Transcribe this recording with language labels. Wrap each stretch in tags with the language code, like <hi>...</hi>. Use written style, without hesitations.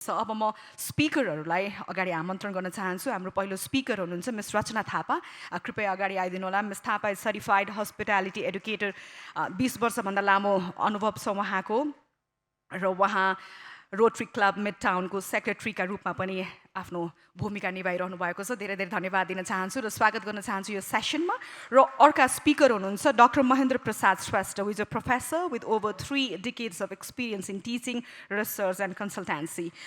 <ne>अब म स्पिकरहरूलाई अगाडि आमन्त्रण गर्न चाहन्छु। हाम्रो पहिलो स्पिकर हुनुहुन्छ मिस रचना थापा। कृपया अगाडि आइदिनु होला।</ne> <en>Miss Thapa is certified hospitality educator.</en> <ne>20 वर्षभन्दा लामो अनुभव छ उहाँको र उहाँ रोटरी क्लब मिड टाउनको सेक्रेटरीका रूपमा पनि आफ्नो भूमिका निभाइरहनु भएको छ। धेरै धेरै धन्यवाद दिन चाहन्छु र स्वागत गर्न चाहन्छु यो सेसनमा। र अर्का स्पिकर हुनुहुन्छ doctor Mahendra Prasad Shrestha,</ne> <en>Who is a professor with over 3 decades of experience in teaching, research and consultancy।</en>